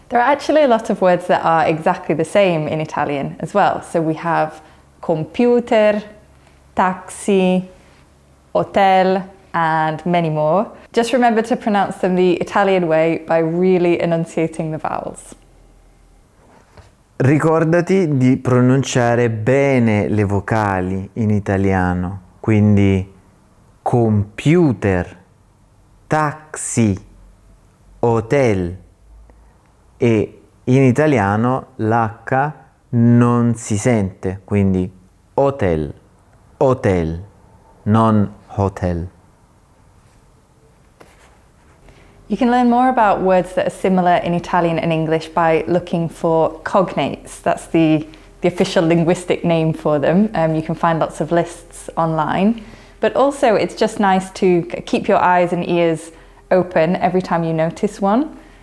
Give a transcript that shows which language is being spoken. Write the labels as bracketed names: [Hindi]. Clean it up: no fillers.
[English] There are actually a lot of words that are exactly the same in Italian as well. So we have computer, taxi, hotel, and many more. Just remember to pronounce them the Italian way by really enunciating the vowels. [Italian] Ricordati di pronunciare bene le vocali in italiano, quindi computer, taxi, hotel, e in italiano l'H non si sente, quindi hotel, hotel, non hotel. [English] You can learn more about words that are similar in Italian and English by looking for cognates. That's the official linguistic name for them. You can find lots of lists online. But also it's just nice to keep your eyes and ears open every time you notice one.